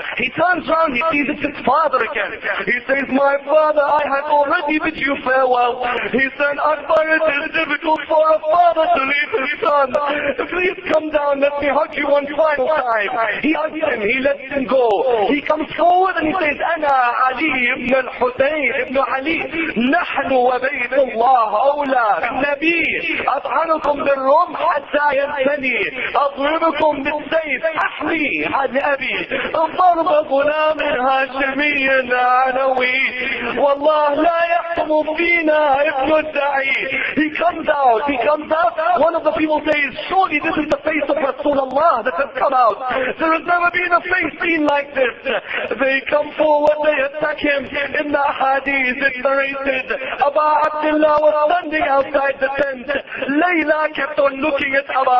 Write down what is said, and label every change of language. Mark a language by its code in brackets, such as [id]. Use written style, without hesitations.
[en] He turns around, he sees it's his father again. He says, my father, I have already bid you farewell. He said, Akbar, it is difficult for a father to leave his son. Please come down, let me hug you one final time. He hugs him, he lets him go. He comes forward and he says, Ana Ali ibn al [ar] حسين ابن علي: نحن وبيت الله أولى بالنبي، أطعنكم بالرمح حتى ينثني، أضربكم بالسيف أحمي عن أبي، ضرب غلام هاشمي عنوي، والله لا يحكم فينا ابن الدعي. [en] He comes out. One of the people says, surely this is the face of Rasulullah that has come out. There has never been a face seen like this. They come forward, they attack him. In the hadith it's narrated, Aba Abdullah was standing outside the tent. Layla kept on looking at Aba